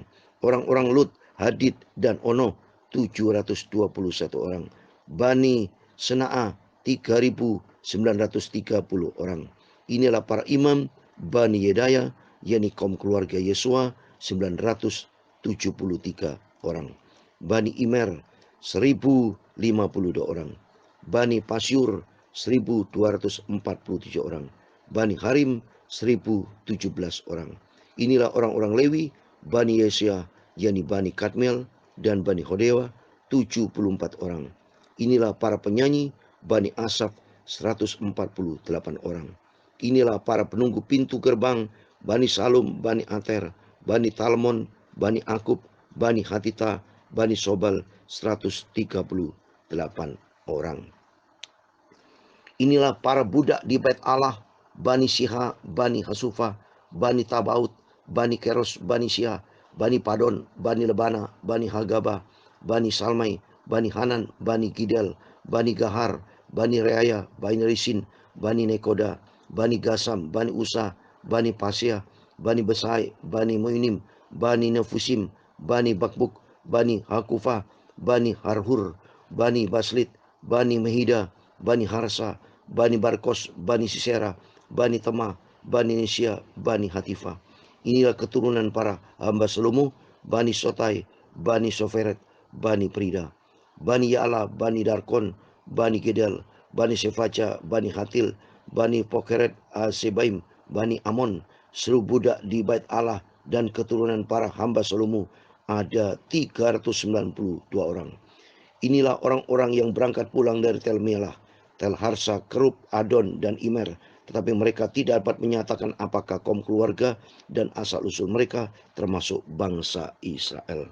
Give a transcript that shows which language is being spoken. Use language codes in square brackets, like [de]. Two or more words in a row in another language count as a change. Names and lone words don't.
[id] Orang-orang Lut, Hadid dan Ono 721 orang. Bani Sena'a 3930 orang. Inilah para imam Bani Yedaya, yakni kaum keluarga Yesua 973 orang. Bani Imer 1052 orang. Bani Pasyur 1247 orang. Bani Harim 1017 orang. Inilah orang-orang Lewi, Bani Yesia, yakni Bani Kadmiel dan Bani Hodewa 74 orang. Inilah para penyanyi, Bani Asaf 148 orang. Inilah para penunggu pintu gerbang, Bani Salum, Bani Ater, Bani Talmon, Bani Akub, Bani Hatita, Bani Sobal 138 orang. Inilah para budak di Bait Allah, Bani Siha, Bani Hasufa, Bani Tabaut, Bani Keros, Bani Sia, Bani Padon, Bani Lebana, Bani Hagaba, Bani Salmai, Bani Hanan, Bani Gidel, Bani Gahar, Bani Reaya, Bani Risin, Bani Nekoda, Bani Gasam, Bani Usa, Bani Pasia, Bani Besai, Bani Moinim, Bani Nefusim, Bani Bakbuk, Bani Hakufa, Bani Harhur, Bani Baslit, Bani Mehida, Bani Harsa, Bani Barkos, Bani Sisera, Bani Tema, Bani Nesia, Bani Hatifa. Inilah keturunan para hamba Salomo, Bani Sotai, Bani Soferet, Bani Prida, Bani Ya'la, Bani Darkon, Bani Gedel, Bani Sefaca, Bani Hatil, Bani Pokeret Sebaim, Bani Amon, seluruh budak di Bait Allah dan keturunan para hamba Salomo ada 392 orang. Inilah orang-orang yang berangkat pulang dari Tel Melah, Tel Harsa, Kerub, Adon, dan Imer. Tetapi mereka tidak dapat menyatakan apakah kaum keluarga dan asal-usul mereka termasuk bangsa Israel.